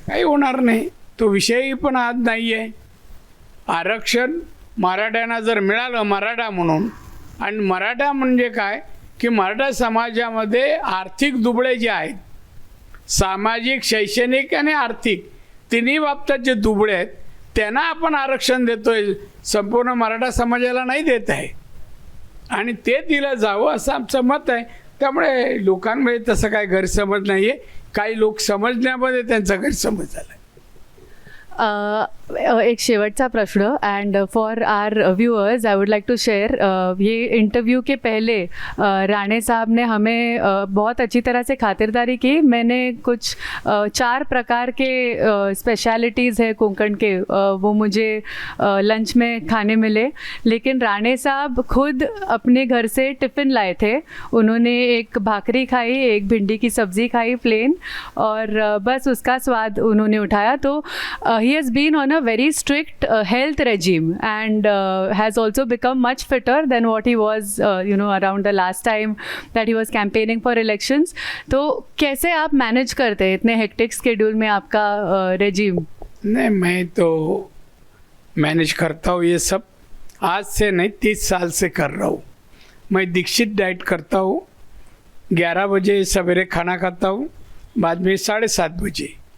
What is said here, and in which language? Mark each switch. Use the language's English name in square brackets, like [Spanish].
[Marathi] काही होणार नाही, तो विषयही पण आज नाही आहे. आरक्षण मराठ्यांना जर मिळालं मराठा म्हणून, आणि मराठा म्हणजे काय की मराठा समाजामध्ये आर्थिक दुबळे जे आहेत, सामाजिक, शैक्षणिक आणि आर्थिक तिन्ही बाबतीत जे दुबळे आहेत त्यांना आपण आरक्षण देतोय, संपूर्ण मराठा समाजाला नाही देत आहे. आणि ते दिलं जावं असं आमचं मत आहे. त्यामुळे लोकांमध्ये तसं काही गैरसमज नाही आहे. काही लोक समजण्यामध्ये त्यांचा गैरसमज झाला आहे. [Hindi] एक शेवटचा प्रश्न, [English] and for our viewers I would like to share, [Hindi] ये इंटरव्यू के पहले राणे साहब ने हमें बहुत अच्छी तरह से खातिरदारी की. मैंने कुछ 4 प्रकार के स्पेशलिटीज़ है कोंकण के, वो मुझे लंच में खाने मिले. लेकिन राणे साहब खुद अपने घर से टिफ़िन लाए थे. उन्होंने एक भाकरी खाई, एक भिंडी की सब्ज़ी खाई प्लेन, और बस उसका स्वाद उन्होंने उठाया. तो [English] he has been on a very strict health regime and has also become much fitter than what he was around the last time that he was campaigning for elections. [Hindi] तो कैसे आप मैनेज करते हैं इतने हेक्टिक शेड्यूल में आपका regime? नहीं, मैं तो मैनेज करता हूँ ये सब. आज से नहीं, 30 साल से कर रहा हूँ. मैं दीक्षित डाइट करता हूँ. 11 बजे सवेरे खाना खाता हूँ, बाद में 7:30 बजे.